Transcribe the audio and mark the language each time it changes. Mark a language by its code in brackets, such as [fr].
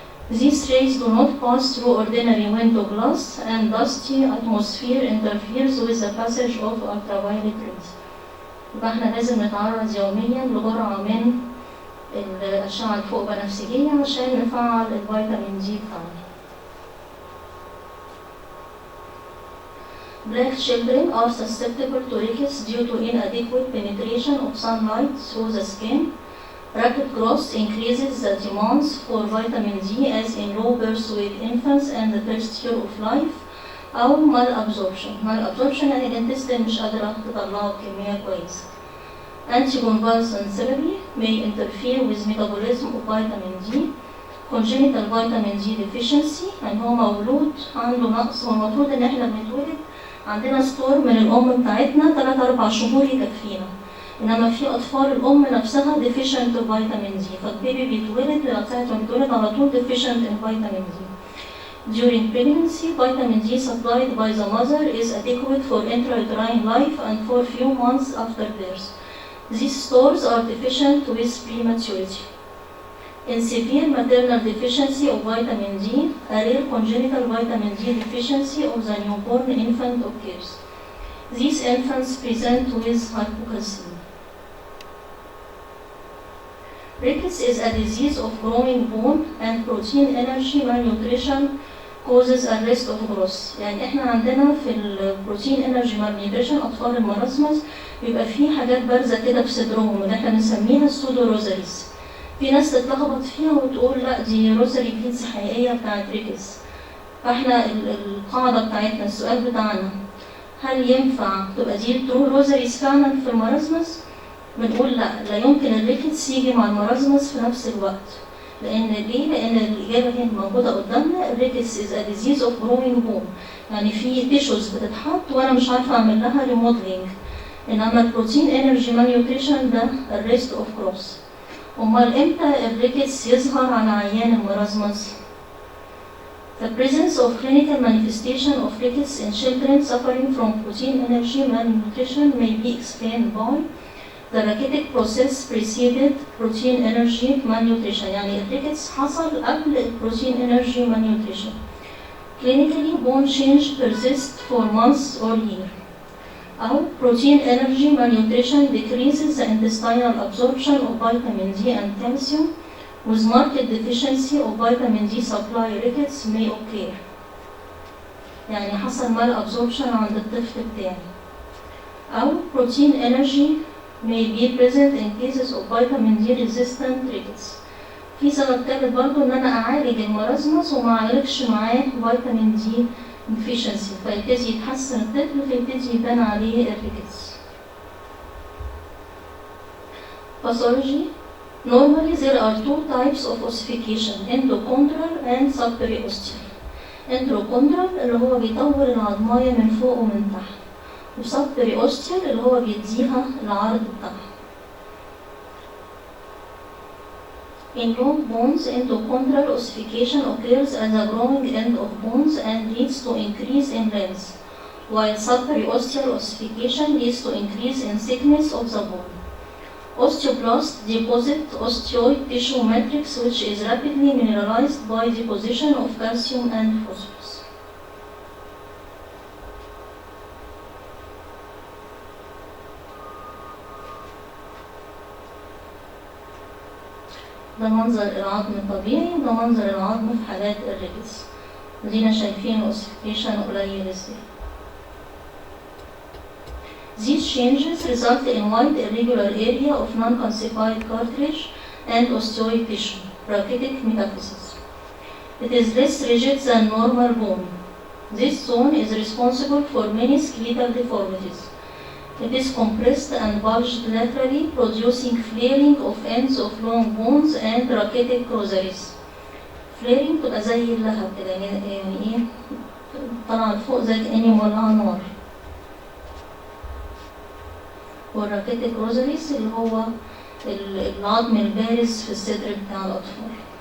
[en] These rays do not pass through ordinary window glass, and dusty atmosphere interferes with the passage of ultraviolet rays. [ar] يبقى احنا لازم نتعرض يوميا لجرعة من الأشعة الفوق بنفسجية عشان نفعل الفيتامين دي بتاعنا. [en] Black children are susceptible to rickets due to inadequate penetration of sunlight through the skin. Rapid growth increases the demands for vitamin D, as in low birth weight infants and the first year of life. [ar] أو malabsorption. Malabsorption يعني الانتستين مش قادرة تطلعه بكمية كويسة. [en] Anticonvulsant therapy may interfere with metabolism of vitamin D. Congenital vitamin D deficiency [ar] يعني هو مولود عنده نقص، والمفروض إن إحنا بنتولد عندنا ستور من الأم بتاعتنا 3-4 شهور يكفينا، إنما في أطفال الأم نفسها [en] deficient of vitamin D، [ar] فالبيبي بيتولد ساعة ما بيتولد على طول [en] deficient in vitamin D. During pregnancy, vitamin D supplied by the mother is adequate for intrauterine life and for few months after birth. These stores are deficient with prematurity. In severe maternal deficiency of vitamin D, a rare congenital vitamin D deficiency of the newborn infant occurs. These infants present with hypocalcemia. Rickets is a disease of growing bone, and protein energy malnutrition causes arrest of growth. [ar] يعني احنا عندنا في البروتين انرجي malnutrition أطفال المرسمس بيبقى فيه حاجات بارزة كده في صدرهم اللي احنا بنسميها السودو روزاريز. في ناس تتلخبط فيها وتقول لا دي روزاري بيتس حقيقية بتاعت ريكس. فاحنا القاعدة بتاعتنا السؤال بتاعنا هل ينفع تبقى دي الترو روزاريز فعلا في المرسمس؟ بنقول لا يمكن الريكتس يجي مع المرسمس في نفس الوقت. لأن ليه؟ لأن الإجابة هنا موجودة قدامنا. الريكتس [en] is a disease of growing bone، [ar] يعني في تيشوز بتتحط وأنا مش عارفة أعمل لها ريموديلينج. إنما البروتين انرجي malnutrition ده [en] arrest of growth. [ar] أمال إمتى الريكتس يظهر على عيان المرسمس؟ [en] The presence of clinical manifestation of rickets in children suffering from protein energy malnutrition may be explained by the rachitic process preceded protein energy malnutrition. [ar] يعني الريكتس حصل قبل protein energy malnutrition. [en] Clinically, bone change persists for months or years. أو protein energy malnutrition decreases the intestinal absorption of vitamin D and calcium, with marked deficiency of vitamin D supply. Rickets may occur. [ar] يعني حصل malabsorption عند الطفل بتاعي. [en] أو protein energy may be present in cases of vitamin D resistant rickets. [ar] في سبب تالت برضو إن أنا أعالج المرسمس وما أعالجش معاه فيتامين دي deficiency، فيبتدي يتحسن الطفل فيبتدي يبان عليه الريكتس. [en] Pathology. Normally there are two types of ossification: endochondral and subperiosteal. [ar] endochondral اللي هو بيطور العظماية من فوق ومن تحت، وسبperiosteal اللي هو بيديها العرض بتاعها. [en] In long bones, endochondral ossification occurs at the growing end of bones and leads to increase in length, while subperiosteal ossification leads to increase in thickness of the bone. Osteoblasts deposit osteoid tissue matrix, which is rapidly mineralized by deposition of calcium and phosphorus. [ar] ده منظر العظم الطبيعي، ده منظر العظم في حالات الريكتس. ودينا شايفين الاوسيفيكيشن قليل ازاي. [en] These changes result in wide irregular area of non-calcified cartilage and osteoid tissue, rachitic metaphysis. It is less rigid than normal bone. This zone is responsible for many skeletal deformities. It is compressed and bulged laterally, producing flaring of ends of long bones and rachitic rosaries. [ar] فليرنج تبقى زي اللهب كده، يعني ايه، طالعة لفوق زي كأني مولعة نار. والراكيتيك روزاريس اللي هو العظم البارز في الصدر بتاع الأطفال.